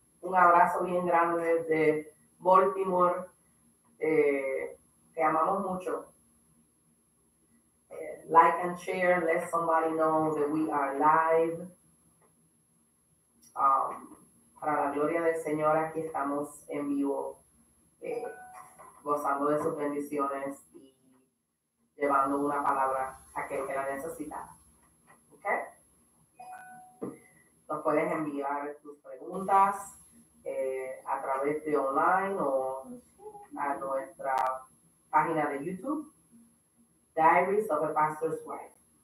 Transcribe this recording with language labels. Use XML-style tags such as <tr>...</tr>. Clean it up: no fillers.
<es>Un abrazo bien grande desde Baltimore. Te amamos mucho.</es> <en>like and share. Let somebody know that we are live.</en> <es>Um, para la gloria del Señor, aquí estamos en vivo, eh, gozando de sus bendiciones y llevando una palabra a aquel que la necesita. ¿Ok? Nos puedes enviar tus preguntas a través de online o a nuestra página de YouTube, Diaries of a Pastor's Wife.</es>